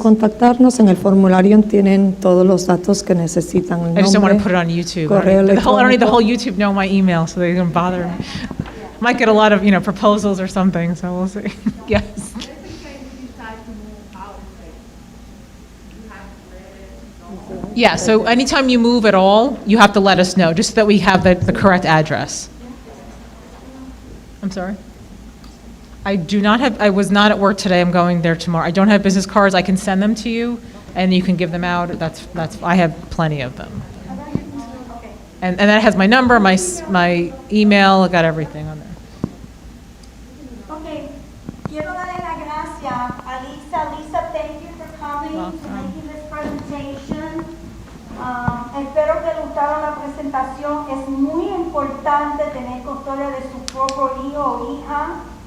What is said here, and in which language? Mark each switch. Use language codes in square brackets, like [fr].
[es] contactarnos, en el formulario tienen todos los datos que necesitan. El [en] I just don't want to [es] nombre, [en] put it on YouTube. [es] correo [en] I don't need the whole [es] electrónico. [en] YouTube know my email, so they don't bother me. Might get a lot of, proposals or something, so we'll see. Yes. Let's say we decide to move out of state. You have to let it know. Yeah, so anytime you move at all, you have to let us know, just so that we have the correct address. I'm sorry? I was not at work today, I'm going there tomorrow. I don't have business cards, I can send them to you, and you can give them out, I have plenty of them. Okay. And that has my number, my email, I got everything on there. [es] Okay, quiero darle las gracias a Lisa. [en] Lisa, thank you for coming, for Welcome. making this presentation. [es] Espero que le gustaron la presentación. Es muy importante tener custodia de su propio hijo o hija.